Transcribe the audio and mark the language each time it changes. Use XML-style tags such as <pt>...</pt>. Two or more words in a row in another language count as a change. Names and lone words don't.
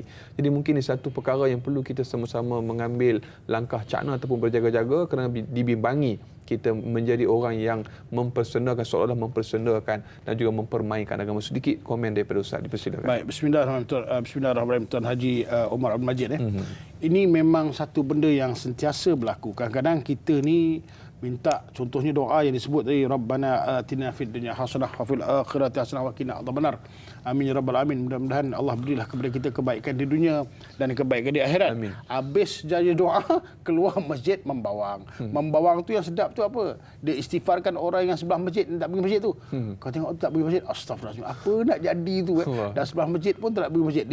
<ms>Jadi mungkin ini satu perkara yang perlu kita sama-sama mengambil langkah cakna ataupun berjaga-jaga kerana dibimbangi kita menjadi orang yang mempersendakan, seolah-olah mempersendakan dan juga mempermainkan agama. Sedikit komen daripada Ustaz, dipersilakan. Baik, bismillahirrahmanirrahim Tuan Haji Umar Abdul Majid. Ini memang satu benda yang sentiasa berlaku. Kadang-kadang kita ni minta, contohnya doa yang disebut tadi,</ms> <ar>ربنا آتنا في الدنيا حسنة وفي الآخرة حسنة وقنا عذاب النار. آمين يا رب العالمين.</ar> <ms>Mudah-mudahan Allah berilah kepada kita kebaikan di dunia dan kebaikan di akhirat. Amin. Habis jadi doa, keluar masjid membawang. Membawang tu yang sedap tu apa? Dia istighfarkan orang yang sebelah masjid tak pergi masjid tu. Kau tengok tak pergi masjid, astagfirullahalazim. Apa nak jadi tu Dan sebelah masjid pun tak pergi masjid.</ms>